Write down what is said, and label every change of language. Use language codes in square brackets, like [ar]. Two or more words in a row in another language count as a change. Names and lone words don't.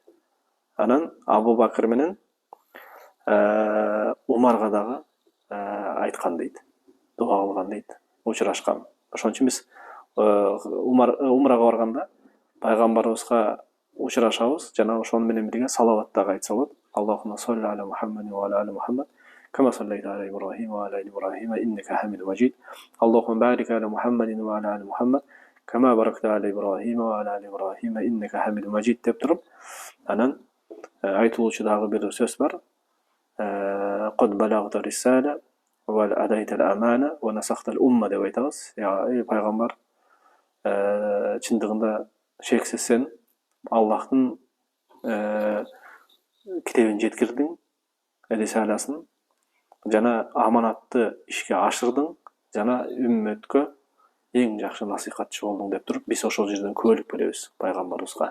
[ky] Анан Абу Бакыр менен Умарга дагы айткан дейт, дуа кылган дейт, учурашкан. Ошон үчүн биз умрага барганда пайгамбарыбызга учурашабыз жана ошону менен бирге салават дагы айтса болот. [ar] اللهم صل على محمد وعلى آل محمد كما صليت على إبراهيم وعلى آل إبراهيم إنك حميد مجيد. اللهم بارك على محمد وعلى آل محمد كما باركت على إبراهيم وعلى آل إبراهيم إنك حميد مجيد [ky] деп туруп, анан айтылуучу дагы бир сөз бар. [ar] قد بلغت الرسالة وأديت الأمانة ونصحت الأمة [ky] деп айтабыз. Пайгамбар, чындыгында шексиз сен Аллахтын китебин жеткирдиң, рисаласын, жана аманатты ишке ашырдың, жана үммөткө эң жакшы насихатчы болдуң деп туруп, биз ошол жерден күбөлүк беребиз пайгамбарыбызга.